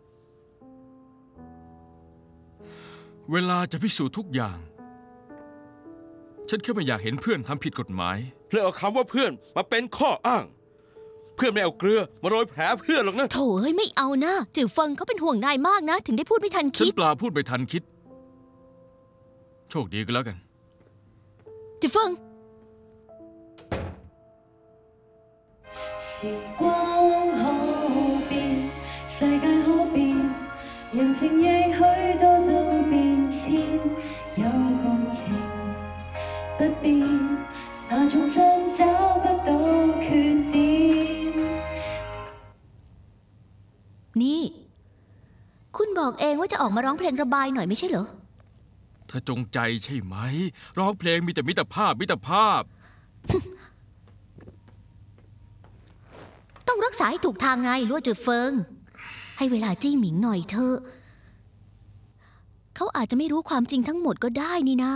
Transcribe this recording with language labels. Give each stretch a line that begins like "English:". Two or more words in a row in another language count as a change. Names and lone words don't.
Thai: เวลาจะพิสูจน์ทุกอย่างฉันแค่ไม่อยากเห็นเพื่อนทำผิดกฎหมาย เพื่อเอาคำว่าเพื่อนมาเป็นข้ออ้างเพื่อนไม่เอาเกลือมาโรยแผลเพื่อนหรอกนะ โถ่เฮ้ยไม่เอานะจือเฟิงเขาเป็นห่วงนายมากนะถึงได้พูดไม่ทันคิด ฉันปลาพูดไม่ทันคิดโชคดีก็แล้วกัน จือเฟิง
Cantonese: 時光可變，世界可變，人情亦許多都變遷，有共情不變，那種真找不到缺點。
Thai: นี่คุณบอกเองว่าจะออกมาร้องเพลงระบายหน่อยไม่ใช่เหรอ เธอจงใจใช่ไหม ร้องเพลงมีแต่มิตรภาพมิตรภาพ ต้องรักษาให้ถูกทางไงลั่วจือเฟิง ให้เวลาจี้หมิงหน่อยเถอะเขาอาจจะไม่รู้ความจริงทั้งหมดก็ได้นี่นะ